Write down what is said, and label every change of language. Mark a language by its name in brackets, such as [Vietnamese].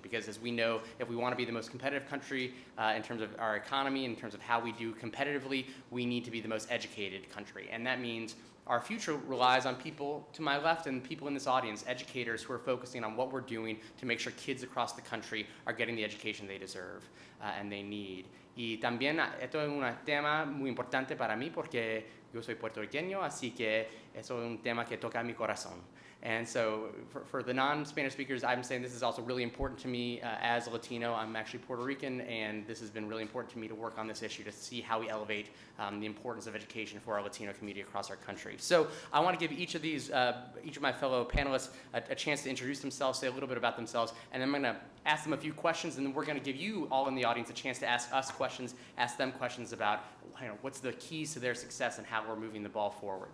[English] Because as we know, if we want to be the most competitive country in terms of our economy, in terms of how we do competitively, we need to be the most educated country. And that means our future relies on people to my left and people in this audience, educators who are focusing on what we're doing to make sure kids across the country are getting the education they deserve and they need. [Spanish] Y también esto es un tema muy importante para mí porque yo soy puertorriqueño, así que eso es un tema que toca mi corazón. [English] And so for the non-Spanish speakers, I'm saying this is also really important to me as a Latino. I'm actually Puerto Rican, and this has been really important to me to work on this issue to see how we elevate the importance of education for our Latino community across our country. So I want to give each of my fellow panelists a chance to introduce themselves, say a little bit about themselves, and then I'm going to ask them a few questions, and then we're going to give you all in the audience a chance to ask us questions, ask them questions about what's the keys to their success and how we're moving the ball forward.